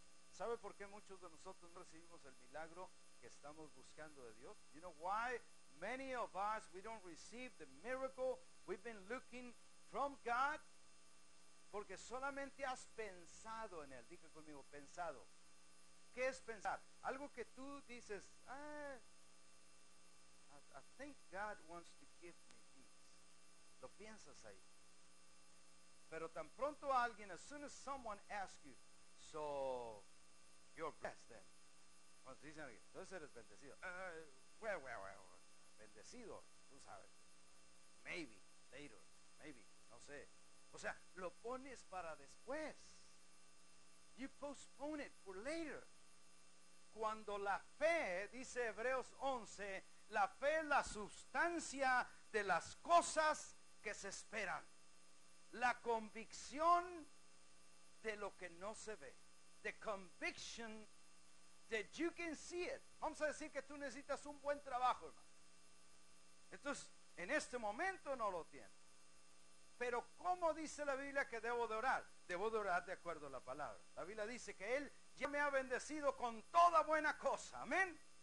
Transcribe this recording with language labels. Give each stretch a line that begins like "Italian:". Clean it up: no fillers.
Spanish: ¿Sabe por qué muchos de nosotros no recibimos el milagro que estamos buscando de Dios?
English: You know why many of us, we don't receive the miracle we've been looking from God?
Spanish: Porque solamente has pensado en él. Diga conmigo, pensado. ¿Qué es pensar? Algo que tú dices,
English: I think God wants to give me this.
Spanish: Lo piensas ahí. Pero tan pronto alguien,
English: as soon as someone asks you, so you're blessed then.
Spanish: Cuando te dicen, entonces eres bendecido. Well, bendecido, tú sabes.
English: Maybe, later, maybe,
Spanish: no sé. O sea, lo pones para después.
English: You postpone it for later.
Spanish: Cuando la fe, dice Hebreos 11, la fe es la sustancia de las cosas que se esperan. La convicción de lo que no se ve.
English: The conviction that you can see it.
Spanish: Vamos a decir que tú necesitas un buen trabajo, hermano. Entonces, en este momento no lo tienes. Pero ¿cómo dice la Biblia que debo de orar? Debo de orar de acuerdo a la palabra. La Biblia dice que Él ya me ha bendecido con toda buena cosa. Amén.